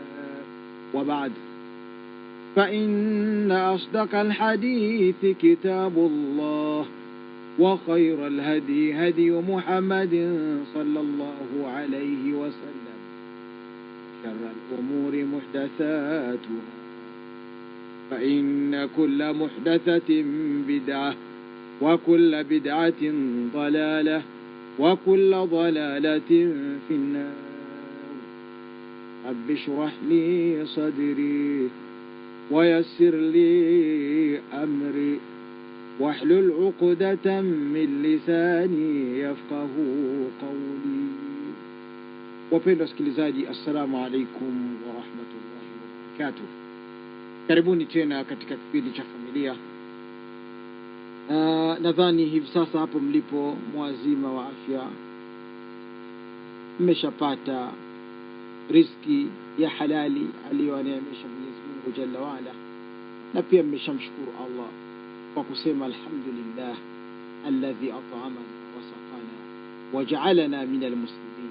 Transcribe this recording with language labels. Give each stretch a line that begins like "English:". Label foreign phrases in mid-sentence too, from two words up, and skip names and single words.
Arabic: وبعد، فإن أصدق الحديث كتاب الله، وخير الهدي هدي محمد صلى الله عليه وسلم، شر الأمور محدثاتها، فإن كل محدثة بدعة، وكل بدعة ضلالة، وكل ضلالة في النار. رب اشرح لي صدري ويسر لي أمري واحلل عقدة من لساني يفقه قولي.
Swahili: Wapendwa wasikilizaji,
Arabic: السلام عليكم ورحمة الله وبركاته.
Swahili: Karibuni tena katika kipindi cha familia. Nadhani hivi sasa hapo mlipo mwazima wa afya, mmeshapata riziki ya halali aliyoneemesha Mwenyezi Mungu
Arabic: جل وعلا,
Swahili: na pia mmeshamshukuru Allah kwa kusema
Arabic: الحمد لله الذي أطعمنا وسقانا وجعلنا من المسلمين.